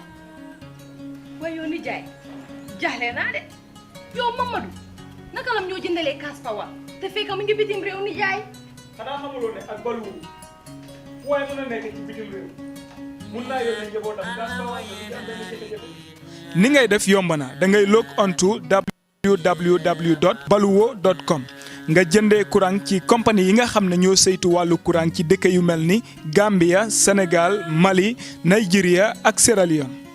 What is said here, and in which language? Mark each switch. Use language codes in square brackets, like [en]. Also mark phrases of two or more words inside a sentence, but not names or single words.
[wo] wayo ni jaay jaxle naa de yow Mamadou naka lam ñoo jëndalee [en] cash power [wo] te fekk mu ngi bitim réew ni jaay xanaa xamuloo ne ak balu waaye mën a nekk ci bitim réew mun naa yore njabootam gas ba wax ni ngay def yomb na da ngay [en] log on to [wo] www.baluwo.com nga jëndee courant ci compagnie yi nga xam ne ñoo saytu wàllu courant ci dëkk yu mel ni Gambia, Sénégal, Mali, Nigeria ak Sierra Leone.